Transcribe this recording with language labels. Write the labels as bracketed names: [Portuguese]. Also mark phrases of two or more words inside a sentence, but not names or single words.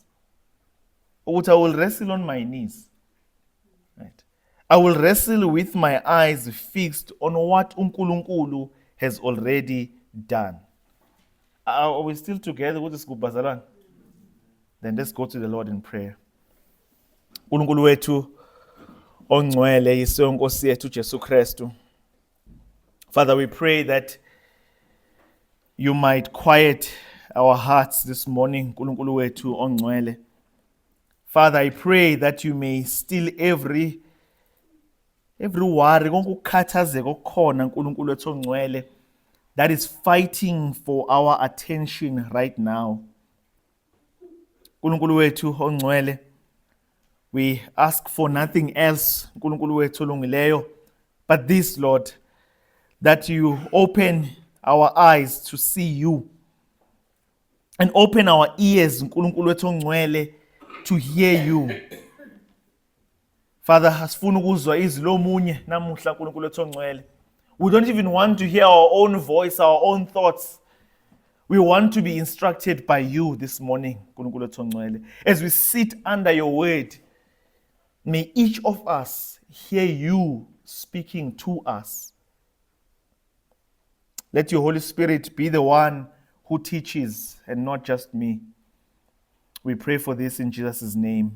[English] I will wrestle on my knees. Right? I will wrestle with my eyes fixed on what uNkulunkulu has already done. Are we still together with this Bazalwane? Then let's go to the Lord in prayer. [Zulu] uNkulunkulu wethu ongcwele yisonkosi yethu Jesu Kristu. [English] Father, we pray that you might quiet our hearts this morning, [Zulu] uNkulunkulu wethu ongcwele. [English] Father, I pray that you may still every worry, [Zulu] konke ukukhathazeka okukhona uNkulunkulu wethu ongcwele, [English] that is fighting for our attention right now. [Zulu] uNkulunkulu wethu ongcwele, [English] we ask for nothing else, [Zulu] uNkulunkulu wethu olungileyo, [English] but this, Lord, that you open our eyes to see you and open our ears, [Zulu] uNkulunkulu wethu ongcwele, [English] to hear you. Father, [Zulu] asifuna ukuzwa izwi lomunye namuhla uNkulunkulu wethu ongcwele. [English] We don't even want to hear our own voice, our own thoughts. We want to be instructed by you this morning, [Zulu] uNkulunkulu wethu ongcwele. [English] As we sit under your word, may each of us hear you speaking to us. Let your Holy Spirit be the one who teaches and not just me. We pray for this in Jesus' name.